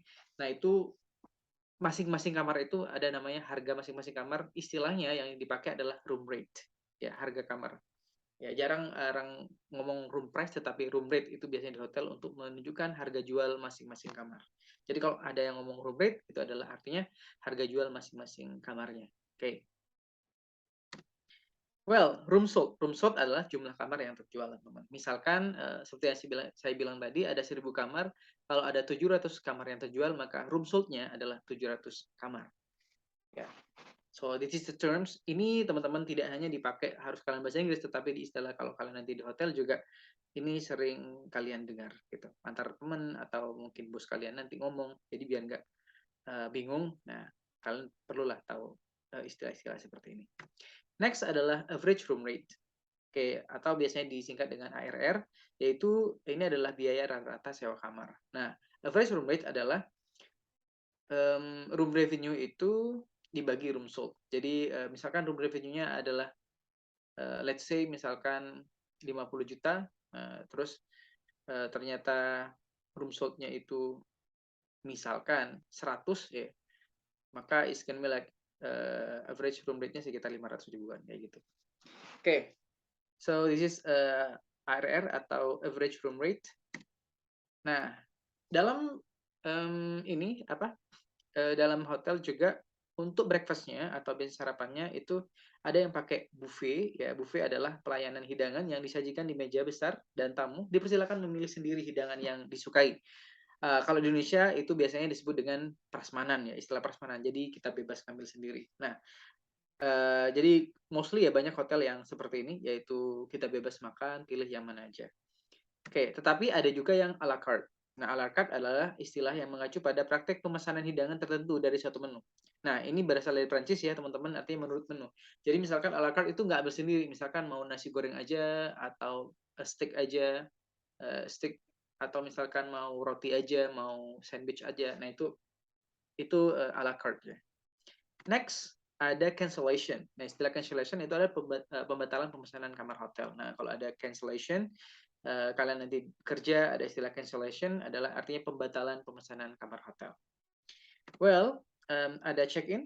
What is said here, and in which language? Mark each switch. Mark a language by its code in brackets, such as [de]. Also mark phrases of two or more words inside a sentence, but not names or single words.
[id] Nah, itu masing-masing kamar itu ada namanya harga masing-masing kamar, istilahnya yang dipakai adalah [en] room rate, [id] ya, harga kamar. Ya, jarang orang ngomong [en] room price, [id] tetapi [en] room rate [id] itu biasanya di hotel untuk menunjukkan harga jual masing-masing kamar. Jadi kalau ada yang ngomong [en] room rate, [id] itu adalah artinya harga jual masing-masing kamarnya. Oke. [en] Room sold. Room sold [id] adalah jumlah kamar yang terjual, teman-teman. Misalkan, seperti yang saya bilang tadi, ada 1.000 kamar, kalau ada 700 kamar yang terjual, maka [en] room sold- [id] nya adalah 700 kamar. Ya. [en] So, this is the terms. [id] Ini teman-teman tidak hanya dipakai harus kalian bahasa Inggris, tetapi di istilah kalau kalian nanti di hotel juga ini sering kalian dengar gitu. Antar teman atau mungkin bos kalian nanti ngomong. Jadi biar nggak bingung. Nah, kalian perlulah tahu. istilah-istilah seperti ini. Next adalah [en] average room rate. [id] Oke, atau biasanya disingkat dengan ARR, yaitu ini adalah biaya rata-rata sewa kamar. Nah, [en] average room rate [id] adalah [en] room revenue [id] itu dibagi [en] room sold. [id] Jadi misalkan [en] room revenue- [id] nya adalah [en] let's say [id] misalkan 50 juta, terus ternyata [en] room sold- [id] nya itu misalkan 100 ya, maka [en] it's gonna be like average room rate- [id] nya sekitar 500 ribuan kayak gitu. Oke. [en] So this is ARR atau average room rate. [id] Nah, dalam ini apa? Dalam hotel juga untuk breakfast-nya atau biasa sarapannya itu ada yang pakai buffet. Ya, buffet adalah pelayanan hidangan yang disajikan di meja besar dan tamu dipersilakan memilih sendiri hidangan yang disukai. Kalau di Indonesia itu biasanya disebut dengan prasmanan ya, istilah prasmanan. Jadi kita bebas ambil sendiri. Nah, jadi mostly ya banyak hotel yang seperti ini, yaitu kita bebas makan, pilih yang mana aja. Oke, tetapi ada juga yang [fr] à la carte. [id] Nah, [fr] à la carte [id] adalah istilah yang mengacu pada praktek pemesanan hidangan tertentu dari suatu menu. Nah, ini berasal dari Prancis ya, teman-teman, artinya menurut menu. Jadi misalkan [fr] à la carte [id] itu nggak ambil sendiri, misalkan mau nasi goreng aja, atau steak aja, steak, atau misalkan mau roti aja, mau sandwich aja. Nah, itu [fr] à la carte [id] ya. Next, ada cancellation. Nah, istilah cancellation itu adalah pembatalan pemesanan kamar hotel. Nah, kalau ada cancellation, kalian nanti kerja ada istilah cancellation adalah artinya pembatalan pemesanan kamar hotel. Well, ada check-in.